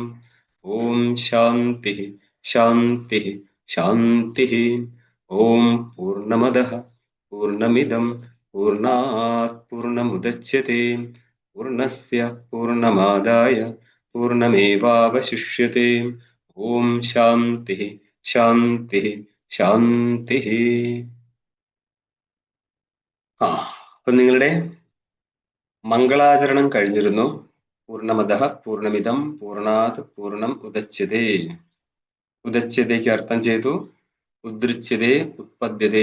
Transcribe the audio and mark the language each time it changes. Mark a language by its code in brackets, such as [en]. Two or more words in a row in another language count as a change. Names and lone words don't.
[sa] ॐ शान्तिः शान्तिः शान्तिः। ॐ पूर्णमदः पूर्णमिदं पूर्णात् पूर्णमुदच्यते पूर्णस्य पूर्णमादाय पूर्णमेवावशिष्यते। ॐ शान्तिः शान्तिः ശാന്തിഃ. [ml] അപ്പൊ നിങ്ങളുടെ മംഗളാചരണം കഴിഞ്ഞിരുന്നു. [sa] പൂർണ്ണമദഃ പൂർണ്ണമിദം പൂർണ്ണാത് പൂർണ്ണം ഉദച്യതേ. [ml] ഉദച്യതയ്ക്ക് അർത്ഥം ചെയ്തു [sa] ഉദ്ദൃച്യതേ ഉത്പദ്യതേ.